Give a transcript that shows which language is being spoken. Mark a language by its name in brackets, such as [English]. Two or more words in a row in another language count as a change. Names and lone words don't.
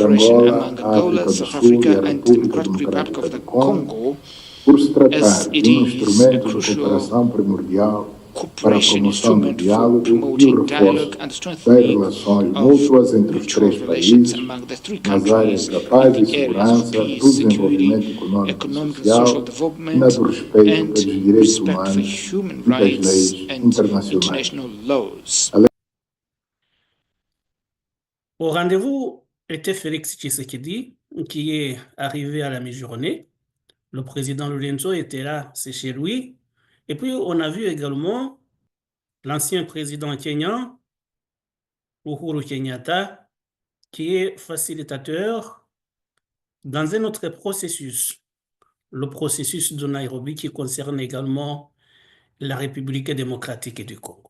[Portuguese] Angola, a África do Sul e a República Democrática do Congo, por se tratar de um instrumento de cooperação primordial para a promoção do diálogo e o reforço das relações mútuas entre os três países nas áreas da paz e segurança, do desenvolvimento econômico e social e na do respeito pelos direitos humanos e das leis internacionais. [French] Au rendez-vous était Félix Tshisekedi, qui est arrivé à la mi-journée. Le président Lourenço était là, c'est chez lui. Et puis, on a vu également l'ancien président kenyan, Uhuru Kenyatta, qui est facilitateur dans un autre processus, le processus de Nairobi qui concerne également la République démocratique du Congo.